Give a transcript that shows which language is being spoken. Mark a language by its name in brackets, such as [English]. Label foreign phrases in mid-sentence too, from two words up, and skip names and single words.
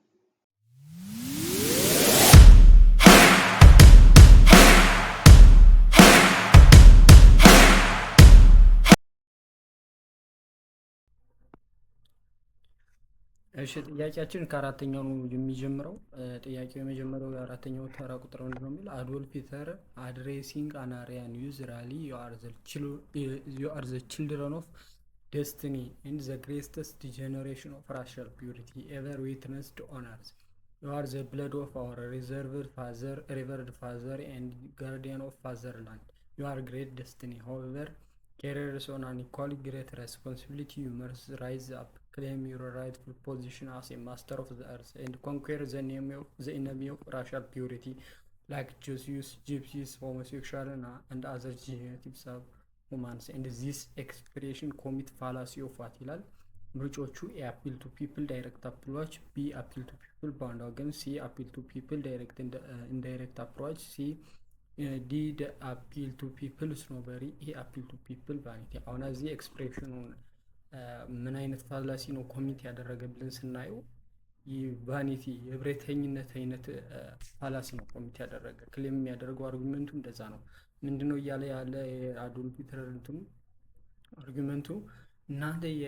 [Amharic] እሺ ጥያቄያችን ከአራተኛው ነው የሚጀምረው። ጥያቄው የመጀመሪያው የአራተኛው ተራ ቁጥር ምንድነው የሚል አዶልፍ ሂትለር [English] addressing an Aryan usually you are the children of destiny and the greatest generation of racial purity ever witnessed on earth you are the blood of our revered father and guardian of fatherland you are great destiny however carriers on an equally great responsibility, you must rise up, claim your rightful position as a master of the earth, and conquer the enemy of racial purity, like Jews, gypsies, homosexuals, and other genetic subhumans. And this expression commit fallacy of what ይላል። ምርጫዎቹ A appeal to people direct approach, B appeal to people bound organ, C appeal to people direct and indirect approach, [Amharic] C [English] D appeal to people snobbery፣ [Amharic] ይሄ [English] appeal to people vanity። [Amharic] አሁን እዚህ ኤክስፕሬሽኑን ምን አይነት ፋላሲ ነው ኮሚት ያደረገብልን ስናየው ቫኒቲ የብሬተኝነት አይነት ፋላሲ ነው ኮሚት ያደረገ። ክሌም የሚያደርገው አርጉመንቱ እንደዛ ነው። ምንድነው እያለ ያለ የአዶልፍ ሂትለር እንትኑ አርጉመንቱ እናንተ